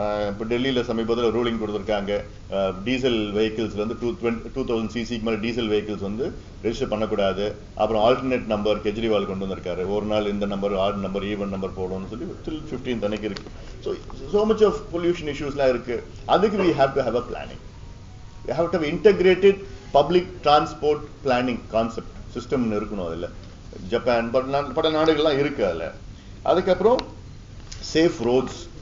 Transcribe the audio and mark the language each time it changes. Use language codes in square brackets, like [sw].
[ta] இப்போ டெல்லியில் சமீபத்தில் ரூலிங் கொடுத்துருக்காங்க, டீசல் வெஹிக்கிள்ஸ்ல வந்து 2000 சிசிக்கு மேலே டீசல் வெஹிக்கிள்ஸ் வந்து ரெஜிஸ்டர் பண்ணக்கூடாது. அப்புறம் ஆல்டர்னேட் நம்பர் கெஜ்ரிவால் கொண்டு வந்திருக்காரு, ஒரு நாள் இந்த number, add number, even number போடணும்னு சொல்லி [en] till 15th [ta] அன்னைக்கு இருக்கு. ஸோ மச் ஆஃப் பொல்யூஷன் இஷ்யூஸ்லாம் இருக்கு. [en] அதுக்கு we have to have a planning. We have to have integrated public transport planning concept system [ta] இருக்கணும். அதில் ஜப்பான் பல நாடுகள்லாம் இருக்கு அதில். அதுக்கப்புறம் சேஃப் ரோட்ஸ்,